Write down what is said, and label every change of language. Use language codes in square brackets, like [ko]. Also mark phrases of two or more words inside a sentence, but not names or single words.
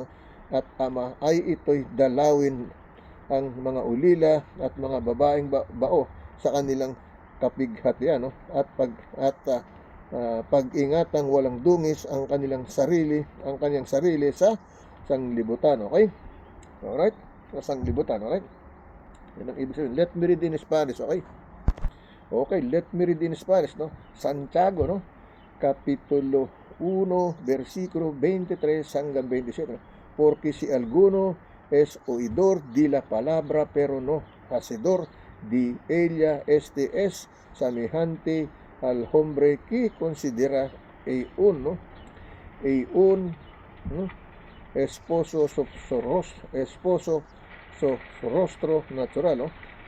[tl] At Ama ay ito'y dalawin ang mga ulila at mga babaeng bao sa kanilang kapighatian, no? At pag-ingatang walang dungis ang kanyang sarili sa sanglibutan, okay? Alright? Sa sanglibutan, alright? Yan ang ibig sabihin. [en] Let me read in Spanish, okay? Okay, let me read in Spanish, [tl] no? Santiago, no? Kapitulo 1, versikulo 23 hanggang 27, no? [es] Porque si alguno es oidor de la palabra pero no hacedor de ella, este es semejante al hombre que considera un esposo su rostro natural, ¿no?